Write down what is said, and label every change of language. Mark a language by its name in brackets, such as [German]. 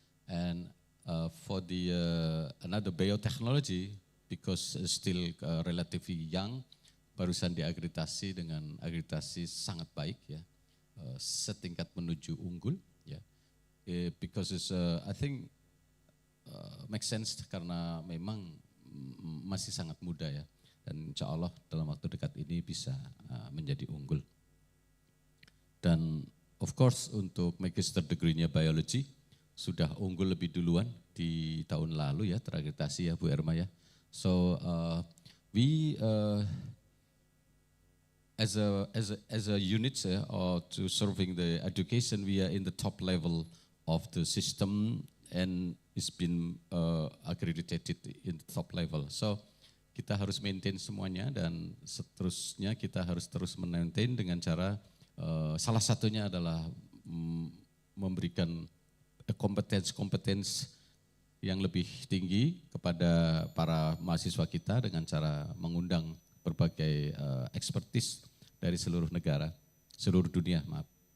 [English] And for the another biotechnology, because still relatively young, [Indonesian] barusan diakreditasi dengan akreditasi sangat baik ya, setingkat menuju unggul ya, [English] because it's, I think make sense [Indonesian] karena memang masih sangat muda ya, dan insya Allah dalam waktu dekat ini bisa menjadi unggul. Dan of course untuk magister degree-nya biology sudah unggul lebih duluan di tahun lalu ya, terakreditasi ya Bu Erma ya. [English] So we as a unit or to serving the education, we are in the top level of the system and it's been accredited in the top level. [Indonesian] So kita harus maintain semuanya dan seterusnya kita harus terus maintain dengan cara salah satunya adalah memberikan kompetens yang lebih tinggi kepada para mahasiswa kita dengan cara mengundang berbagai expertise dari seluruh negara, seluruh dunia, maaf.